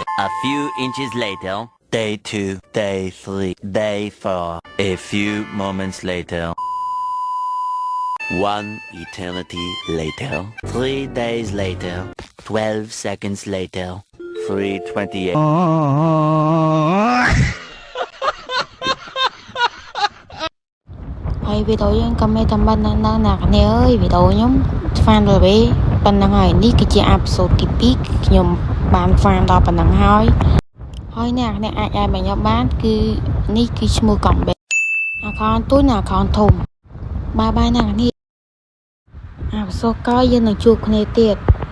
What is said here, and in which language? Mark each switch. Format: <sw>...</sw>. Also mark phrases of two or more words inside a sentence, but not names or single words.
<en>A few inches later. Day 2, day 3, day 4. A few moments later. 1 eternity later. 3 days later. 12 seconds later. 3:28.</en> <km>ហើយវីដេអូយើងក៏មានតែប៉ុណ្្នឹងណាគ្នាអើយវីដេអូខ្ញុំ fan ដល់ពេលប៉ុណ្្នឹងហើយនេះគឺជាអេពីសូតទី2ខ្ញុំបាន fan ដល់ប៉ុណ្្នឹងហើយអ្នកអាចឲ្យមកខ្ញុំបានគឺនេះគឺឈ្មោះ Combat account ទូន account ធំបាយណាគ្នាអេពីសូតក្រោយយើងនឹងជួបគ្នាទៀត</km>